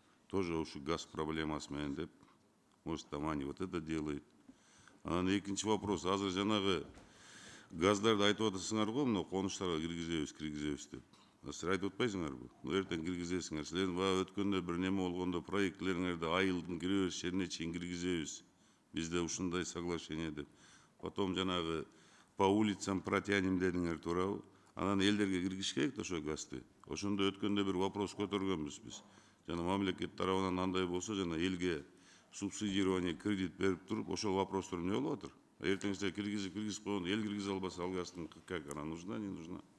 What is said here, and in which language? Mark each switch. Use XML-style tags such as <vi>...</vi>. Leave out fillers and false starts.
<ru>Тоже</ru> <ky>ушу газ проблемасы менен деп,</ky> <ru>может там они вот это делают.</ru> <ky>Анан экинчи вопрос, азыр жанагы газдарды айтып атасыңар го, мына конуштарга киргизебиз деп. Силер айтып атпайсыңарбы? Эртең киргизесиңер. Силердин баягы өткөндө бир неме болгондо проектлериңерди айылдын киребиз жерине чейин киргизебиз. Бизде ушундай соглашение деп.</ky> <ru>Потом жанагы по улицам протянем</ru> <ky>дедиңер туурабы? Анан элдерге киргизиш керек да ошо газды. Ошондо өткөндө бир вопрос көтөргөнбүз биз. Жана мамлекет тарабынан андай болсо жана элге субсидирование кредит берип туруп ошол вопростор эмне болуп атыр? Эртең силер киргизип койгондо эл киргизе албаса ал газдын</ky> <ru>как она нужна, не нужна?</ru>